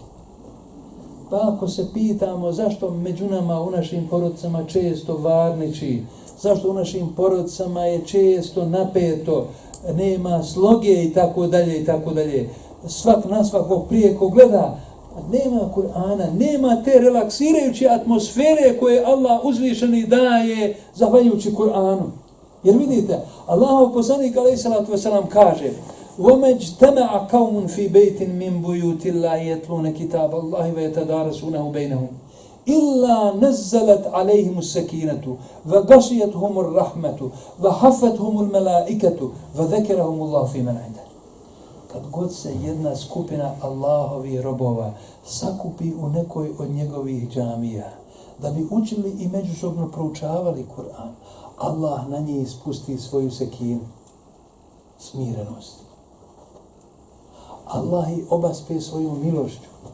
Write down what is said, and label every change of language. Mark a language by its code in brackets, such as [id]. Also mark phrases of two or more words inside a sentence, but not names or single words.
[bs] Pa ako se pitamo zašto među nama u našim porodicama često varniči, zašto u našim porodicama je često napeto, nema sloge i tako dalje i tako dalje. Svak na svakog prije ko gleda, nema Kur'ana, nema te relaksirajuće atmosfere koje Allah uzvišeni daje zahvaljujući Kur'anu. Jer vidite, Allahov poslanik [ar] عليه الصلاة والسلام [bs] kaže: [ar] وَمَا اجْتَمَعَ قَوْمٌ فِي بَيْتٍ مِّن بُيُوتِ اللَّهِ يَتْلُونَ كِتَابَ اللَّهِ وَيَتَدَارَسُونَهُ بَيْنَهُمْ إِلَّا نَزَّلَتْ عَلَيْهِمُ السَّكِينَةُ وَغَشِيَتْهُمُ الرَّحْمَةُ وَحَفَّتْهُمُ الْمَلَائِكَةُ وَذَكَرَهُمُ اللَّهُ فِي مَنْ عِنْدَهُ. [bs] Kad god se jedna skupina Allahovih robova sakupi u nekoj od njegovih džamija, da bi učili i međusobno proučavali Kur'an, Allah na njih spusti svoju sekinu, smirenost. Allah ih obaspe svojom milošću.